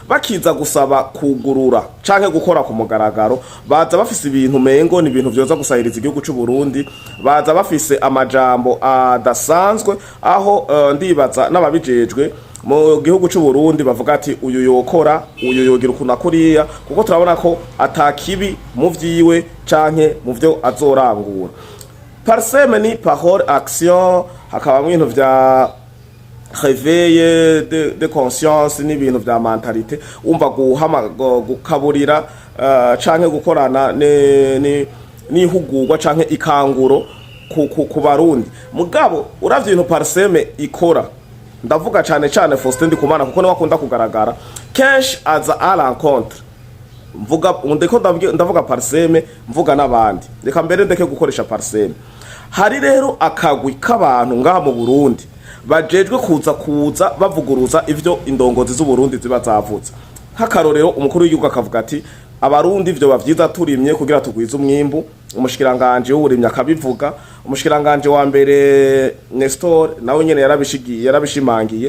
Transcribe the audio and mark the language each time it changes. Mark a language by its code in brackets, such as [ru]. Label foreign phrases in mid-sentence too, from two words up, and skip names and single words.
[rn] bakiza gusaba kugurura canke gukora ku mugaragaro baza bafise ibintu mengo ni ibintu vyoza gusahiriza igihugu c'u Burundi, baza bafise amajambo adasanzwe aho ndibaza n'ababijejwe mu gihugu c'u Burundi bavuga ati uyu yokora uyu yogira ukuntu kuriya, kuko turabona ko atakibi mu vyiwe canke mu vyo azorangura. Parseme ni parole action, hakaba ibintu vya [fr] réveil de conscience [rn] n'ibintu vya mentalité, umva gukaburira canke gukorana ni hugurwa canke ikanguro ku Barundi. Mugabo uravye ibintu Parseme ikora, ndavuga cyane cyane Faustin Ndikumana kuko niwe akunda kugaragara kenshi aza [fr] à l'encontre, [rn] mvuga ndavuga Parseme, mvuga n'abandi, reka mbere ndeke gukoresha Parseme. Hari rero akagwi k'abantu ngaha mu Burundi bajejwe kuza bavuguruza ivyo indongozi z'u Burundi ziba zavutse. Nk'akarorero umukuru w'igihugu akavuga ati abarundi ivyo bavyiza turimye kugira tugwize umwimbu, umushikiranganje w'uburimye akabivuga, umushikiranganje wa mbere Nestor nawe nyene yarabishimangiye.